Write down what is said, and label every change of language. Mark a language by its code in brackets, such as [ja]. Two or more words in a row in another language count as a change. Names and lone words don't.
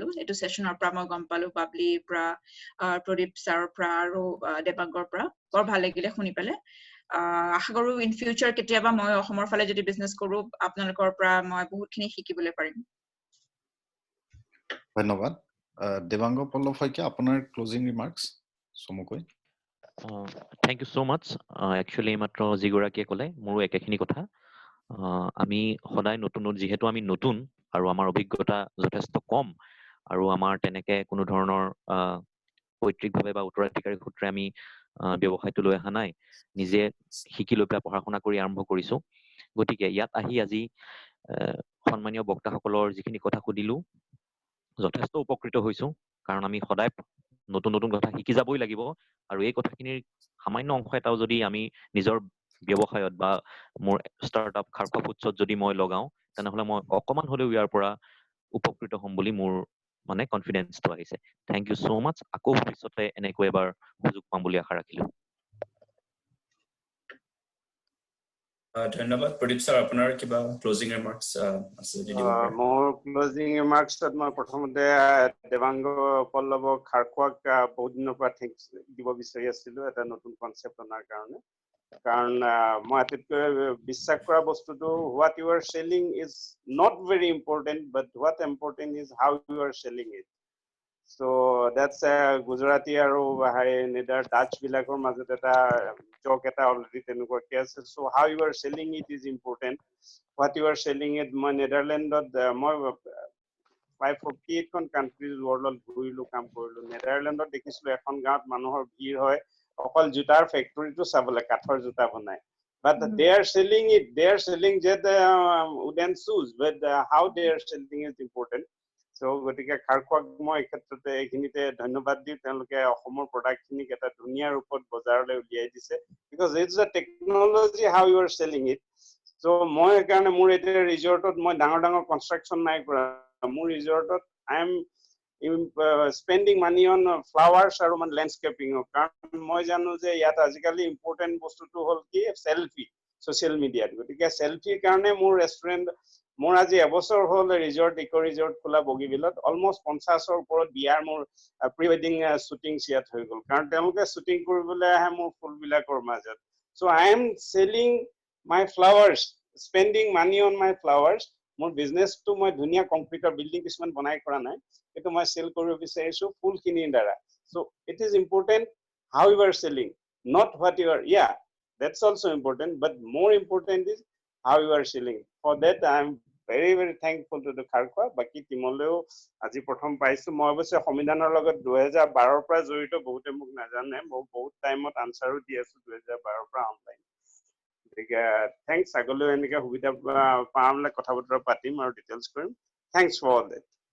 [as] এটো সেশনৰ পৰা মই গম পালো, বাবলিৰ পৰা, প্ৰদীপ ছাৰৰ পৰা আৰু দেবাংগৰ পৰা। বৰ ভাল লাগিলে শুনি পেলে। আশা কৰো [en] in future [as] কেতিয়াবা মই অসমৰ ফালে যদি বিজনেস কৰো আপোনালোকৰ পৰা মই বহুতখিনি শিকিবলৈ পাৰিম। ধন্যবাদ। দেবাংগ পল্লৱ শইকীয়া, আপোনাৰ [en] closing remarks [as] সমুকৈ। [en] Thank you so much. [as] একচুয়ালি মাত্ৰ যিগৰাকীয়ে ক'লে মোৰো একেখিনি কথা। আমি সদায় নতুন, যিহেতু আমি নতুন আৰু আমাৰ অভিজ্ঞতা যথেষ্ট কম আৰু আমাৰ তেনেকে কোনো ধৰণৰ পৈতৃকভাৱে বা উত্তৰাধিকাৰী সূত্ৰে আমি ব্যৱসায়টো লৈ অহা নাই, নিজে শিকি লৈ পেলাই পঢ়া শুনা কৰি আৰম্ভ কৰিছো। গতিকে ইয়াত আহি আজি সন্মানীয় বক্তাসকলৰ যিখিনি কথা সুধিলো যথেষ্ট উপকৃত হৈছো, কাৰণ আমি সদায় নতুন নতুন কথা শিকি যাবই লাগিব। আৰু এই কথাখিনিৰ সামান্য অংশ এটাও যদি আমি নিজৰ ব্যৱসায়ত বা মোৰ ষ্টাৰ্টআপ খাৰখোৱা ফুডছত যদি মই লগাও, তেনেহ'লে মই অকমান হ'লেও ইয়াৰ পৰা উপকৃত হ'ম বুলি মোৰ মানে কনফিডেন্সটো আহিছে। [en] Thank you so much. [as] আকৌ ভৱিষ্যতে এনেকৈ এবাৰ সুযোগ পাম বুলি আশা ৰাখিলো। ধন্যবাদ। প্ৰদীপ ছাৰ, আপোনাৰ কিবা [en] closing remarks [as] আছে যদি দিব পাৰে। মোৰ [en] closing remarksত [as] মই প্ৰথমতে দেবাংগ পল্লৱক খাৰখোৱাক বহুত দিনৰ পৰা থ্যাংকস দিব বিচাৰি আছিলো এটা নতুন কনসেপ্ট অনাৰ কাৰণে। কাৰণ মই আটাইতকৈ বিশ্বাস কৰা বস্তুটো [en] what you are selling is not very important, but what important is how you are selling it. So that's Gujarati [as] আৰু নেদাৰ ডাচ বিলাকৰ মাজত এটা জক এটা অলৰেডি তেনেকুৱাকে আছে। [en] So how you are selling it is important. What you are selling it, [as] মই নেদাৰলেণ্ডত মই প্ৰায় 48খন কাণ্ট্ৰিজ ৱৰ্ল্ডত ঘূৰিলো কাম কৰিলো নেদাৰলেণ্ডত দেখিছিলো এখন গাঁৱত মানুহৰ ভিৰ হয় অকল জোতাৰ ফেক্টৰীটো চাবলৈ কাঠৰ জোতা বনায় [en] but they are selling just wooden shoes but how they are selling is important so [as] গতিকে খাৰখোৱাক মই ক্ষেত্ৰতে এইখিনিতে ধন্যবাদ দিওঁ তেওঁলোকে অসমৰ প্ৰডাক্টখিনিক এটা ধুনীয়া ৰূপত বজাৰলৈ উলিয়াই দিছে [en] because it's a technology how you are selling it so [as] মই কাৰণে মোৰ এতিয়া ৰিজৰ্টত মই ডাঙৰ কনষ্ট্ৰাকচন নাই কৰা মোৰ ৰিজৰ্টত [en] I am spending money on flowers [as] আৰু মানে ল্যান্ডস্কেপিং কাৰণ মই জানো যে ইয়াত আজিকালি ইম্পৰ্টেন্ট বস্তুটো হ'ল কি [en] selfie social mediaত [as] গতিকে সেলফিৰ কাৰণে মোৰ ৰেষ্টুৰেন্ট মোৰ আজি এবছৰ হ'ল ৰিজৰ্ট [en] eco resort [as] খোলা বগীবিলত অলমোষ্ট 50ৰ ওপৰত বিয়াৰ মোৰ [en] pre wedding shooting [as] ইয়াত হৈ গ'ল কাৰণ তেওঁলোকে শ্বুটিং কৰিবলৈ আহে মোৰ ফুলবিলাকৰ মাজত [en] so I am selling my flowers [as] spending money on my flowers মোৰ বিজনেছটো মই ধুনীয়া কমপ্লিটৰ বিল্ডিং কিছুমান বনাই কৰা নাই এটো মই সেল কৰিব বিচাৰিছো ফুলখিনিৰ দ্বাৰা [en] so it is important how you are selling not what you are yeah that's also important but more important is how you are selling for that I am very thankful to the Kharkhwa [as] বাকি টিমলৈও আজি প্ৰথম পাইছো মই অৱশ্যে সংবিধানৰ লগত 2012 ৰ পৰা জড়িত বহুতে মোক নাজানে মই বহুত টাইমত আনসাৰো দি আছো 2012 ৰ পৰা অনলাইন thanks আগলৈ এনেকৈ সুবিধা পামলে কথা বতৰা পাতিম আৰু ডিটেইলছ কৰিম [en] thanks for all that